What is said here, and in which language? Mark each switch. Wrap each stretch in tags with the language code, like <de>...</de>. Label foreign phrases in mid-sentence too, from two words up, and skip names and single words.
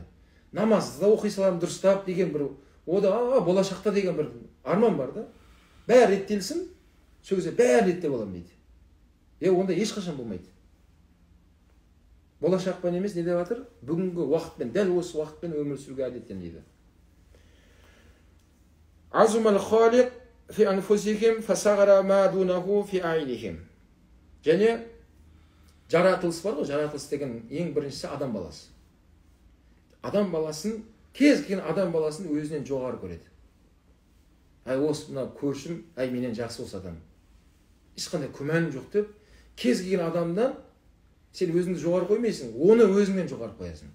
<kk>Намазды да оқи саламын дұрыстап деген бір, о да болашақта деген бір арман бар да. Бәрі реттелсін, сөзге бәрі реттеп аламын дейді. Онда ешқашан болмайды. Болашақпен емес не деп жатыр? Бүгінгі уақытпен, дәл осы уақытпен өмір сүруге әдеттен дейді.</kk> <ar>عظم الخالق في أنفسهم فصغر ما دونه في أعينهم.</ar> <kk>Және жаратылыс бар ғой, жаратылыс деген ең біріншісі адам баласы. Адам баласын, кез келген адам баласын өзінен жоғары көреді. Осы мына көршім, менен жақсы осы адам. Ешқандай күмәнім жоқ деп, кез келген адамдан сен өзіңді жоғары қоймайсың, оны өзіңнен жоғары қоясың.</kk>